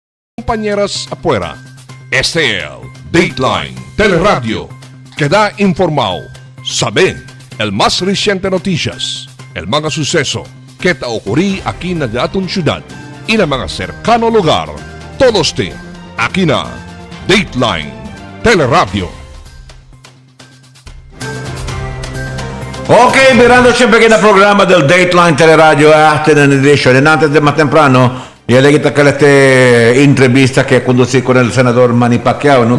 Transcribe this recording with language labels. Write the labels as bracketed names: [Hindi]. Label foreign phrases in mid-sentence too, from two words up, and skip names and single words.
[Chavacano] compañeras afuera. STL, Dateline Teleradyo. Queda informado. Sabe el más reciente noticias, el mga suceso que ta ocurrí aquí na datong syudad y na mga cercano lugar. Todos ti, aquí na Dateline Teleradyo. Ok, mirando siempre que na programa del Dateline Teleradyo Afternoon Edition. Y antes de más temprano, ya le quita que esta entrevista que conducí con el senador Manny Pacquiao, ¿no?